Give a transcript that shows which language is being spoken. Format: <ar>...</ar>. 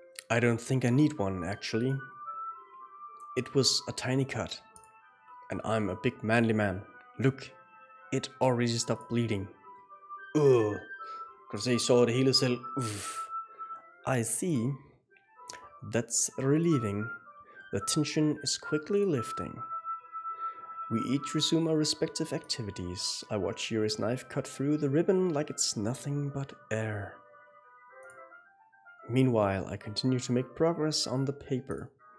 <en>I don't think I need one, actually. It was a tiny cut. And I'm a big manly man. Look, it already stopped bleeding.</en> <da>Kan du se, I så det hele selv?</da> <en>I see. That's relieving. The tension is quickly lifting. We each resume our respective activities. I watch Yuri's knife cut through the ribbon like it's nothing but air. Meanwhile, I continue to make progress on the paper.</en>